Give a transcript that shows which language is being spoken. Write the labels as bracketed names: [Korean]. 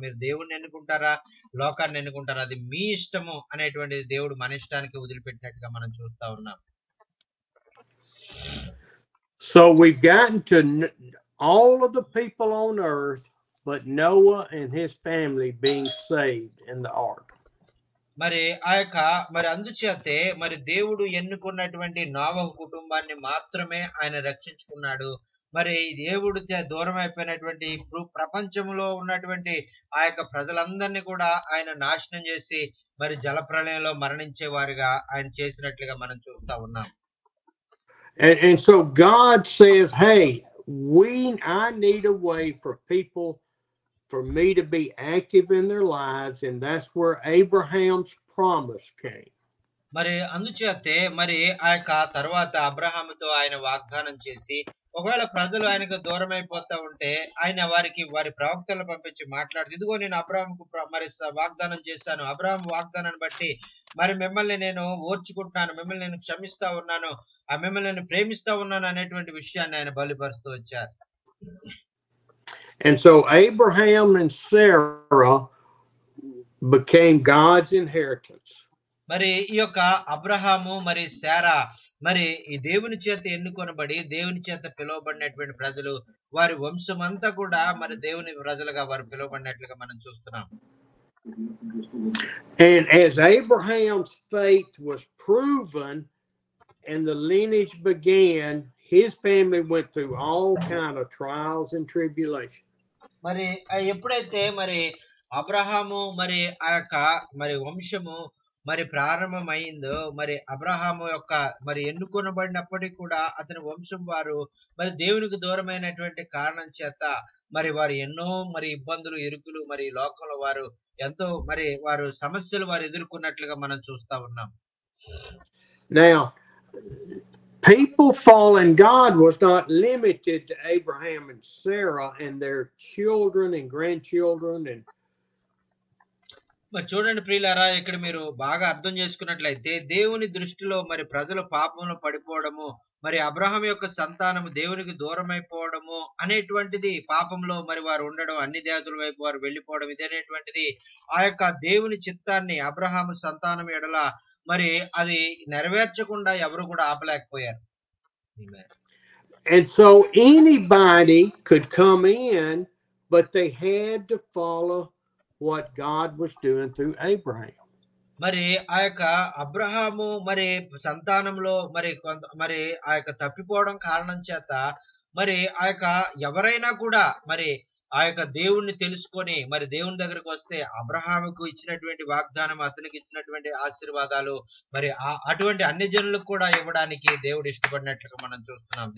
[Telugu] మీరు దేవుణ్ణి ఎన్నుకుంటారా లోకాన్ని ఎన్నుకుంటారా అది మీ ఇష్టము అనేటువంటిది దేవుడు మన ఇష్టానికి వదిలిపెట్టినట్టుగా మనం చూస్తా ఉన్నాం. [English] So we've gotten to all of the people on earth but Noah and his family being saved in the ark. [Telugu] మరి ఆ యొక్క మరి అందుచేతే మరి దేవుడు ఎన్నుకున్నటువంటి నోవహు కుటుంబాన్ని మాత్రమే ఆయన రక్షించుకున్నాడు. మరి దేవుడు దూరం అయిపోయినటువంటి ప్రపంచంలో ఉన్నటువంటి ఆ యొక్క ప్రజలందరినీ కూడా ఆయన నాశనం చేసి మరి జలప్రళయంలో మరణించే వారిగా ఆయన చేసినట్లుగా మనం చూస్తా ఉన్నాం. [English] And so God says, hey, I need a way for people, for me to be active in their lives, and that's where Abraham's promise came. [Telugu] మరి అందుచేతే మరి ఆ యొక్క తర్వాత అబ్రహాముతో ఆయన వాగ్దానం చేసి ఒకవేళ ప్రజలు ఆయనకు దూరం అయిపోతా ఉంటే ఆయన వారి ప్రవక్తలను పంపించి మాట్లాడుతూ ఇదిగో నేను అబ్రహాముకు మరి వాగ్దానం చేశాను, అబ్రహాము వాగ్దానాన్ని బట్టి మరి మిమ్మల్ని నేను ఓర్చుకుంటున్నాను, మిమ్మల్ని నేను క్షమిస్తా ఉన్నాను, మిమ్మల్ని నేను ప్రేమిస్తా ఉన్నాను అనేటువంటి విషయాన్ని ఆయన బయలుపరుస్తూ వచ్చారు. [English] And so Abraham and Sarah became God's inheritance. [Telugu] మరి ఈ యొక్క అబ్రహాము మరి శారా మరి ఈ దేవుని చేత ఎన్నుకొనబడి దేవుని చేత పిలువబడినటువంటి ప్రజలు వారి వంశమంతా కూడా మరి దేవుని ప్రజలుగా వారు పిలువబడినట్లుగా మనం చూస్తున్నాం. [English] And as Abraham's faith was proven and the lineage began, his family went through all kind of trials and tribulation. [Telugu] మరి ఎప్పుడైతే మరి అబ్రహాము మరి ఆ యొక్క మరి వంశము మరి ప్రారంభమైందో మరి అబ్రహాము యొక్క మరి ఎన్నుకొనబడినప్పటికీ కూడా అతని వంశం వారు మరి దేవునికి దూరమైనటువంటి కారణం చేత మరి వారు ఎన్నో మరి ఇబ్బందులు ఇరుకులు మరి లోకంలో వారు ఎంతో మరి వారు సమస్యలు వారు ఎదుర్కొన్నట్లుగా మనం చూస్తా ఉన్నాం. [English] Now, people falling, God was not limited to Abraham and Sarah and their children and grandchildren. And [Telugu] మరి చూడండి ప్రియులారా, ఇక్కడ మీరు బాగా అర్థం చేసుకున్నట్లయితే దేవుని దృష్టిలో మరి ప్రజలు పాపంలో పడిపోవడము మరి అబ్రహాం యొక్క సంతానము దేవునికి దూరమైపోవడము అనేటువంటిది, పాపంలో మరి వారు ఉండడం, అన్ని జాతుల వైపు వారు వెళ్ళిపోవడం ఇదనేటువంటిది ఆ యొక్క దేవుని చిత్తాన్ని అబ్రహాము సంతానం ఎడల మరి అది నెరవేర్చకుండా ఎవరు కూడా ఆపలేకపోయారు. [English] And so anybody could come in, but they had to follow what God was doing through Abraham. [Telugu] మరి ఆ యొక్క అబ్రహాము మరి సంతానంలో మరి మరి ఆ యొక్క తప్పిపోవడం కారణం చేత మరి ఆ యొక్క ఎవరైనా కూడా మరి ఆ యొక్క దేవుణ్ణి తెలుసుకొని మరి దేవుని దగ్గరకు వస్తే అబ్రహాముకు ఇచ్చినటువంటి వాగ్దానం, అతనికి ఇచ్చినటువంటి ఆశీర్వాదాలు మరి అటువంటి అన్ని జనులకు కూడా ఇవ్వడానికి దేవుడు ఇష్టపడినట్లుగా మనం చూస్తున్నాం.